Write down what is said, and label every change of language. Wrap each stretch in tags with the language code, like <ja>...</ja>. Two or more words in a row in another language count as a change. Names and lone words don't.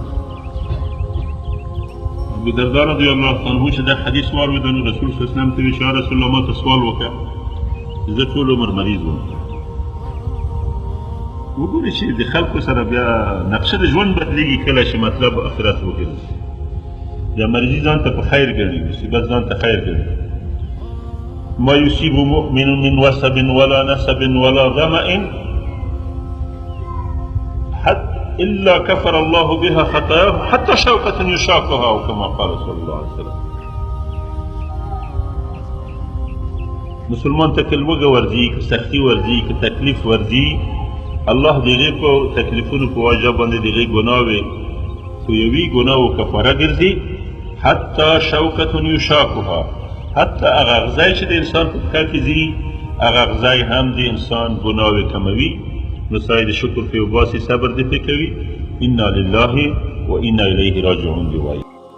<ps>ابو درداء</ps> <ar>رضی الله عنه</ar> <ps>چې دا حدیث واورېد نو رسول</ps> <ar>صلی الله علیه وسلم</ar> <ps>ته ویل چې</ps> <ar>یا رسول الله</ar> <ps>ما ته سوال وکړه زه ټول عمر مریض وم. وګورئ چې د خلکو سره بیا نقشه د ژوند بدلېږي کله چې مطلب آخرت وګرځي. یا مریضي ځان ته په خیر ګڼي، مصیبت ځان ته خیر ګڼي.</ps> <ar>ما يصيب مؤمن من وسب ولا نسب ولا ظمأ إلا كفر الله بها خطاياه حتى شوكة يشاقها أو كما قال صلى الله عليه وسلم.</ar> <ps>مسلمان ته که لوږه ورځي، که سختي ورځي، که تکلیف ورځي، الله د هغې په تکلیفونو په وجه باندې د هغې ګناوې خو یوې ګناو کفاره ګرځي.</ps> <ar>حتی شوکة یشاقها،</ar> <ps>حتی هغه غذای چې د انسان په پښه کې ځي هغه غذای هم د انسان ګناوې کموي. نو سړی د شکر پرې وباسي، صبر دې پرې کوي.</ps> <ar>انا لله و انا الیه راجعون</ar> <ps>دې وایي.</ps>